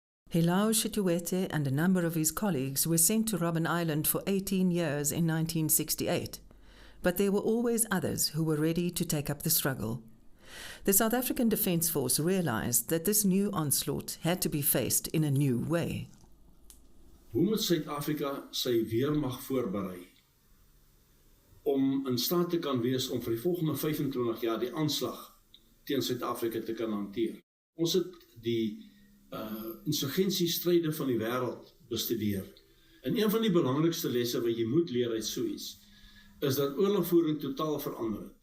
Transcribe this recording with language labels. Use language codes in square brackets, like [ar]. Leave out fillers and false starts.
[en] Hilao Shituete and a number of his colleagues were sent to Robben Island for 18 years in 1968, but there were always others who were ready to take up the struggle. The South African Defence Force realized that this new onslaught had to be faced in a new way. [af] Hoe moet Suid-Afrika sy weermag voorberei om in staat te kan wees om vir die volgende 25 jaar die aanslag teen Suid-Afrika te kan hanteer? Ons het die insurgensiestryde van die wêreld bestudeer. En een van die belangrikste lesse wat jy moet leer uit so iets, is dat oorlogvoering totaal verander het.